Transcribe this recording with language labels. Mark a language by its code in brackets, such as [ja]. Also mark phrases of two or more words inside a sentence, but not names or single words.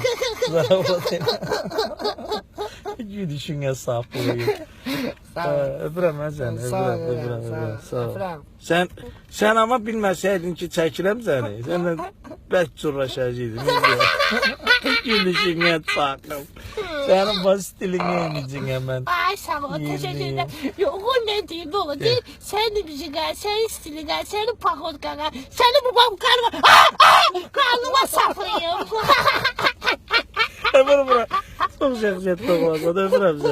[az] Zarafətən. Gülüşünə saxlayın. Öpürəm mən səni, öpürəm. Sağ ol. Sən amma bilməsəydin ki, çəkirəm səni. Sənlə bərk çurlaşacaqdın. Gülüşünə saxla. [tr] Sənin bu stilini yemeyeceğim hemen. Ay sağ ol, teşekkür ederim. Yok o ne diyeyim ne olur değil. Senin müziğe, senin stiline, senin pahotkana, senin bu babkarına. Karnıma saklayayım. Öpürüm. Çok şahsiyetli olmaz. Öpürüm seni.